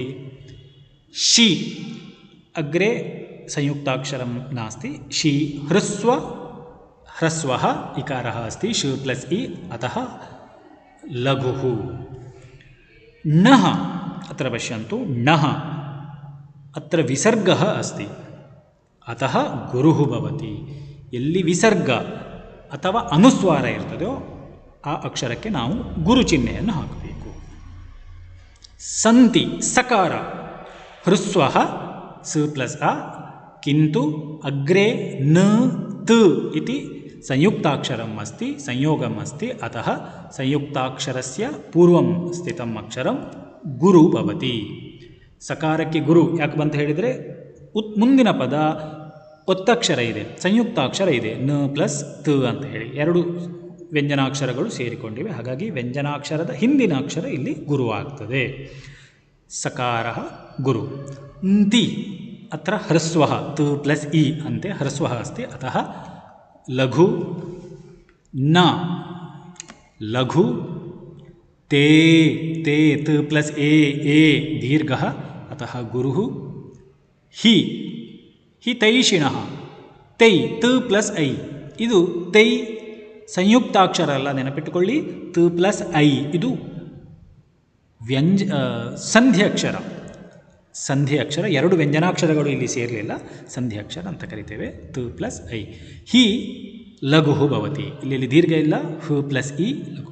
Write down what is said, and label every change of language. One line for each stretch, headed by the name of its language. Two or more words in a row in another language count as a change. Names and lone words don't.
Sanskrit: शी अग्रे संयुक्ताक्षरं नास्ति, शी ह्रस्व, ह्रस्वः इकारः अस्ति, श प्लस् इ अतः लघुः। नः अत्र पश्यन्तु, नः अत्र विसर्गः अस्ति, अतः गुरुः भवति।
Kannada: ಎಲ್ಲಿ ವಿಸರ್ಗ ಅಥವಾ ಅನುಸ್ವಾರ ಇರ್ತದೋ ಆ ಅಕ್ಷರಕ್ಕೆ ನಾವು ಗುರು ಚಿಹ್ನೆಯನ್ನು ಹಾಕಬೇಕು.
Sanskrit: ಸಂತಿ ಸಕಾರ ಹೃಸ್ವಃ ಸ ಪ್ಲಸ್ ಅ, किन्तु अग्रे न त इति संयुक्ताक्षरम् अस्ति, संयोगम् अस्ति, अतः संयुक्ताक्षरस्य पूर्वं स्थितम् अक्षरं गुरु भवति.
Kannada: ಸಕಾರಕ್ಕೆ ಗುರು ಯಾಕೆ ಬಂತ ಹೇಳಿದರೆ ಮುಂದಿನ ಪದ ಒತ್ತಕ್ಷರ ಇದೆ, ಸಂಯುಕ್ತಾಕ್ಷರ ಇದೆ, ನ ಪ್ಲಸ್ ತ ಅಂತ ಹೇಳಿ ಎರಡು ವ್ಯಂಜನಾಕ್ಷರಗಳು ಸೇರಿಕೊಂಡಿವೆ. ಹಾಗಾಗಿ ವ್ಯಂಜನಾಕ್ಷರದ ಹಿಂದಿನ ಅಕ್ಷರ ಇಲ್ಲಿ ಗುರು ಆಗ್ತದೆ. ಸಕಾರ ಗುರು.
Sanskrit: ಂತಿ ಅತ್ರ ಹ್ರಸ್ವಃ, ತ ಪ್ಲಸ್ ಇ ಅಂತೆ ಹ್ರಸ್ವಃ ಅಸ್ತಿ, ಅತಃ ಲಘು. ನ ಲಘು. ते ते त प्लस ए दीर्घः अतः गुरुः. हि हितैषिणः, तै त प्लस ऐ,
Kannada: ಇದು ತೈ ಸಂಯುಕ್ತಾಕ್ಷರ ಅಲ್ಲ, ನೆನಪಿಟ್ಟುಕೊಳ್ಳಿ. ತ ಪ್ಲಸ್ ಐ ಇದು ಸಂಧಿ ಅಕ್ಷರ, ಸಂಧಿ ಅಕ್ಷರ. ಎರಡು ವ್ಯಂಜನಾಕ್ಷರಗಳು ಇಲ್ಲಿ ಸೇರಲಿಲ್ಲ, ಸಂಧಿ ಅಕ್ಷರ ಅಂತ ಕರಿತೇವೆ. ತ ಪ್ಲಸ್ ಐ.
Sanskrit: ಹಿ ಲಘು ಭವತಿ,
Kannada: ಇಲ್ಲಿ ದೀರ್ಘ ಇಲ್ಲ, ಹ್ ಪ್ಲಸ್ ಇ ಲಘು.